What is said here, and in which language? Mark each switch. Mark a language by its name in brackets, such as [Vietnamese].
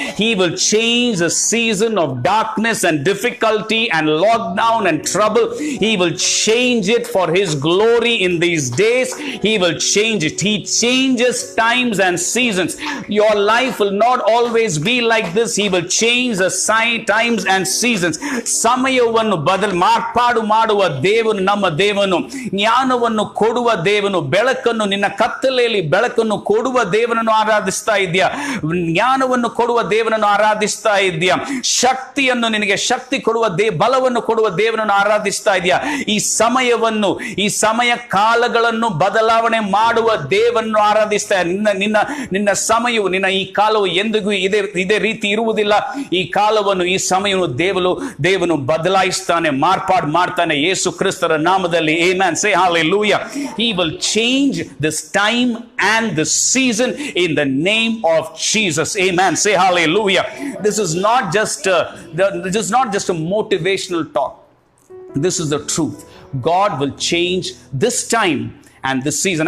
[English] He will change the season of darkness and difficulty and lockdown and trouble. He will change it for His glory in these days. He will change it. He changes times and seasons. Your life will not always be like this. He will change change the times and seasons. [Kannada] ಸಮಯವನ್ನು ಮಾರ್ಪಾಡು ಮಾಡುವ ದೇವನು ನಮ್ಮ ದೇವನು. ಜ್ಞಾನವನ್ನು ಕೊಡುವ ದೇವನು. ಬೆಳಕನ್ನು, ನಿನ್ನ ಕತ್ತಲೆಯಲ್ಲಿ ಬೆಳಕನ್ನು ಕೊಡುವ ದೇವನನ್ನು ಆರಾಧಿಸ್ತಾ ಇದೆಯಾ? ಜ್ಞಾನವನ್ನು ಕೊಡುವ ದೇವನನ್ನು ಆರಾಧಿಸ್ತಾ ಇದೆಯಾ? ಶಕ್ತಿಯನ್ನು, ನಿನಗೆ ಶಕ್ತಿ ಕೊಡುವ ಬಲವನ್ನು ಕೊಡುವ ದೇವನನ್ನು ಆರಾಧಿಸ್ತಾ ಇದೆಯಾ? ಈ ಸಮಯವನ್ನು, ಈ ಸಮಯ ಕಾಲಗಳನ್ನು ಬದಲಾವಣೆ ಮಾಡುವ ದೇವನನ್ನು ಆರಾಧಿಸ್ತಾ. ನಿನ್ನ ಸಮಯವು, ನಿನ್ನ ಈ ಕಾಲವು ಎಂದಿಗೂ ಇದೇ ರೀತಿ ಇರುವುದಿಲ್ಲ. ಈ ಕಾಲವನ್ನು, ಈ ಸಮಯವನ್ನು ದೇವನು ಬದಲಾಯಿಸ್ತಾನೆ, ಮಾರ್ಪಾಡು ಮಾಡ್ತಾನೆ ಯೇಸು ಕ್ರಿಸ್ತರ ನಾಮದಲ್ಲಿ. [English] Amen. Say hallelujah. He will change this time and this season in the name of Jesus. Amen. Say hallelujah. This is not just a motivational talk. This is the truth. God will change this time and this season.